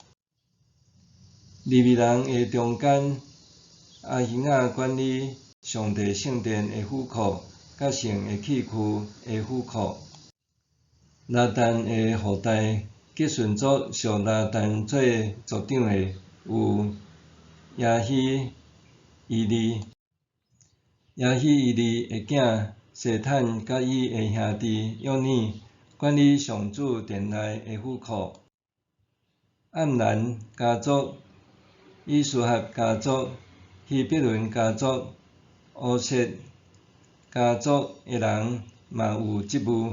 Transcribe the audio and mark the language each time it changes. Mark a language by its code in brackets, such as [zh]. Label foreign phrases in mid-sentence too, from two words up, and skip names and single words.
[nan] 利未人的中间，阿希亚管理上帝圣殿的府库，甲圣的器具的府库。拿但的后代继顺族属拿但做族长的有亚希伊利。亚希伊利的囝西坦甲伊的兄弟约尼管理上主殿内的府库。暗兰家族、以斯哈家族、希伯伦家族、乌切家族的人嘛有职务。